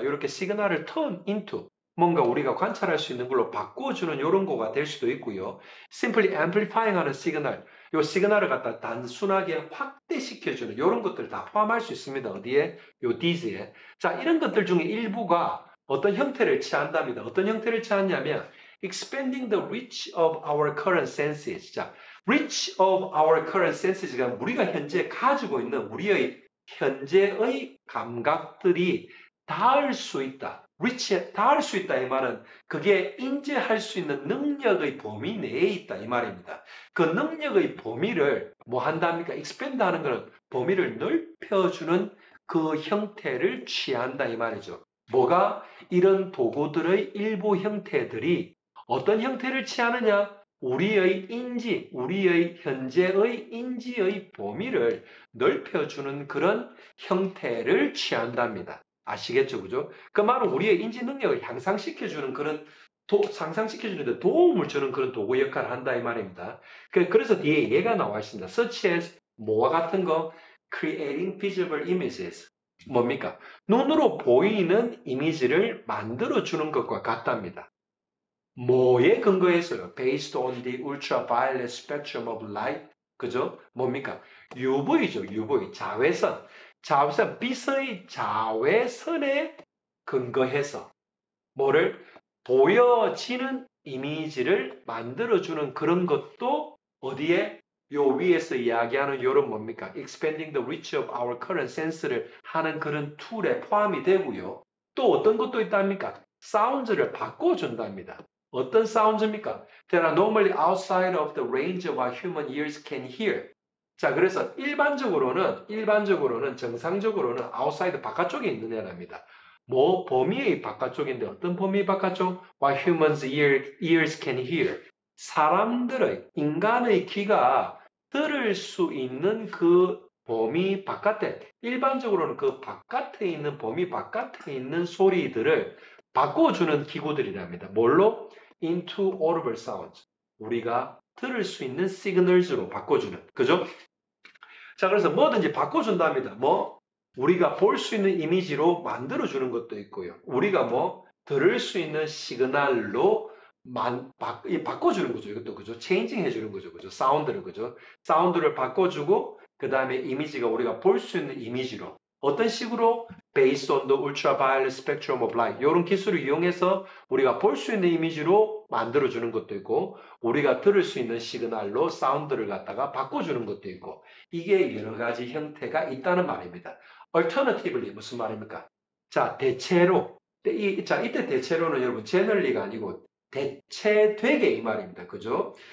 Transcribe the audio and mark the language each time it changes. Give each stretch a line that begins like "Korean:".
Korean: 이렇게 시그널을
English: turn into
Korean: 뭔가 우리가 관찰할 수 있는 걸로 바꿔주는 이런 거가 될 수도 있고요. simply amplifying 하는 시그널, 요 시그널을 갖다 단순하게 확대시켜주는 이런 것들 다 포함할 수 있습니다. 어디에? 요 these에. 자, 이런 것들 중에 일부가 어떤 형태를 취한답니다. 어떤 형태를 취하냐면
English: expanding the reach of our current senses.
Korean: 자,
English: reach of our current senses
Korean: 가 우리가 현재 가지고 있는 우리의 현재의 감각들이 닿을 수 있다. reach에 닿을 수 있다 이 말은 그게 인지할 수 있는 능력의 범위 내에 있다 이 말입니다. 그 능력의 범위를 뭐 한답니까? expand 하는 것은 범위를 넓혀주는 그 형태를 취한다 이 말이죠. 뭐가? 이런 도구들의 일부 형태들이 어떤 형태를 취하느냐? 우리의 인지, 우리의 현재의 인지의 범위를 넓혀주는 그런 형태를 취한답니다. 아시겠죠? 그죠? 그 말은 우리의 인지 능력을 향상시켜주는 그런 상상시켜주는데 도움을 주는 그런 도구 역할을 한다 이 말입니다. 그래서 뒤에 얘가 나와 있습니다.
English: such as
Korean: 뭐와 같은 거?
English: creating visible images.
Korean: 뭡니까?
English: 눈으로 보이는 이미지를 만들어주는 것과 같답니다. 뭐에 근거해서요? Based on the ultraviolet spectrum of light.
Korean: 그죠? 뭡니까? UV죠, UV. 자외선. 자외선, 빛의 자외선에 근거해서 뭐를 보여지는 이미지를 만들어주는 그런 것도 어디에? 요 위에서 이야기하는 요런 뭡니까?
English: Expanding the reach of our current sense를
Korean: 하는 그런 툴에 포함이 되고요. 또 어떤 것도 있답니까? 사운드를 바꿔준답니다. 어떤 사운드입니까?
English: That are normally outside of the range of our human ears can hear.
Korean: 자, 그래서 일반적으로는 정상적으로는 outside 바깥쪽에 있는 애랍니다. 뭐 범위의 바깥쪽인데 어떤 범위 바깥쪽?
English: What humans ears can hear.
Korean: 사람들의 인간의 귀가 들을 수 있는 그 범위 바깥에 일반적으로는 그 바깥에 있는 범위 바깥에 있는 소리들을 바꿔주는 기구들이랍니다. 뭘로?
English: Into audible sounds. 우리가 들을 수 있는 시그널즈로 바꿔주는. 그죠?
Korean: 자, 그래서 뭐든지 바꿔준답니다. 뭐? 우리가 볼 수 있는 이미지로 만들어주는 것도 있고요. 우리가 뭐? 들을 수 있는 시그널로 바꿔주는 거죠. 이것도 그죠? 체인징 해주는 거죠. 그죠? 사운드를 그죠? 사운드를 바꿔주고 그 다음에 이미지가 우리가 볼 수 있는 이미지로 어떤 식으로?
English: Based on the ultraviolet spectrum of light.
Korean: 이런 기술을 이용해서 우리가 볼 수 있는 이미지로 만들어주는 것도 있고 우리가 들을 수 있는 시그널로 사운드를 갖다가 바꿔주는 것도 있고 이게 여러 가지 형태가 있다는 말입니다. Alternatively 무슨 말입니까? 자, 대체로 이때 대체로는 여러분 generally가 아니고 대체되게 이 말입니다. 그죠?